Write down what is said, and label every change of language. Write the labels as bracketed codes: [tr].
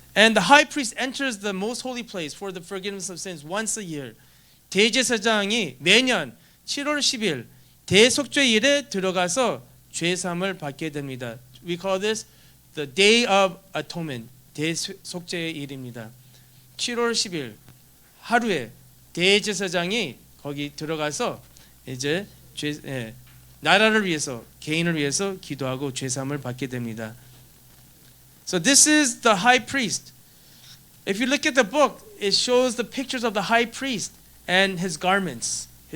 [en] And the high priest enters the most holy place for the forgiveness of sins once a year. [ko] 대제사장이 매년 7월 10일 대속죄일에 들어가서 죄사함을 받게 됩니다. [en] We call this the Day of Atonement. [ko] 대속죄일입니다. 7월 10일 하루에 대제사장이 거기 들어가서 이제 나라를 위해서 개인을 위해서 기도하고 죄사함을 받게 됩니다. [en] So this is the high priest. If you look at the book, it shows the pictures of the high priest and his garments.